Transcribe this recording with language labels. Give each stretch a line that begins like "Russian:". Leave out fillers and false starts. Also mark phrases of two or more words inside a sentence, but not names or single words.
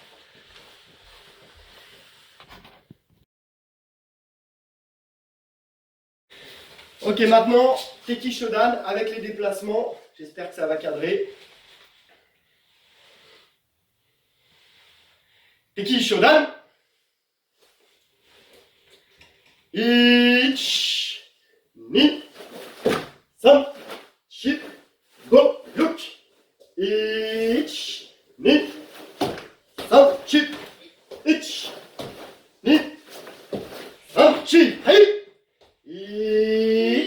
French: Ok, maintenant, Teki Shodan avec les déplacements. J'espère que ça va cadrer. Teki Shodan.
Japanese: いち、に、さん, chi, ご、ろく. いち、に、さん、し、いち、に、さん、し、hey.